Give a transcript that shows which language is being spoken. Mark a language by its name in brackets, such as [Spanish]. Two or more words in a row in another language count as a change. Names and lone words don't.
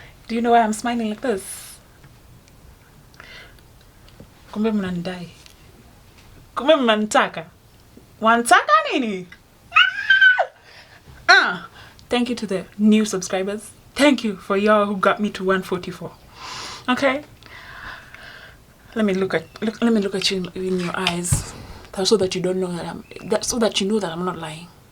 [English] Do you know why I'm smiling like this? [Swahili] Kumbe mnanidai. Kumbe mnanitaka. Wantaka nini? [English] Thank you to the new subscribers. Thank you for y'all who got me to 144. Okay? Let me look at you in your eyes, so that you don't know so that you know that I'm not lying.